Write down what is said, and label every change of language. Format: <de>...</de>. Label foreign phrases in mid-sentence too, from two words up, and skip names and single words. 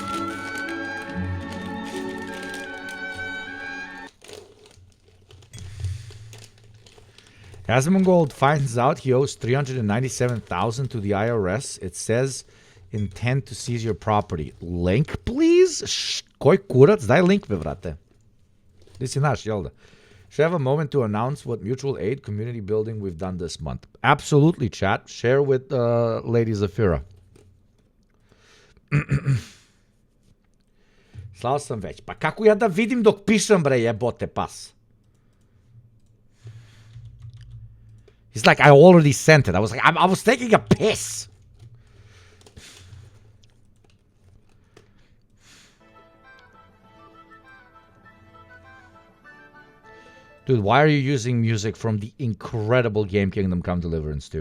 <en>Asmongold finds out he owes $397,000 to the IRS. It says intend to seize your property. Link, please?</en> <sr>Koj kurac, daj link, brate. Ti si naš, jel da?</sr> <en>Should I have a moment to announce what mutual aid community building we've done this month? Absolutely, chat. Share with Lady Zafira.</en> <sr>Slao sam već. Pa kako ja da vidim dok pišem, bre, jebote pas?</sr> <en>He's like, I already sent it. I was like, I was taking a piss. Dude, why are you using music from the incredible game Kingdom Come Deliverance 2?</en>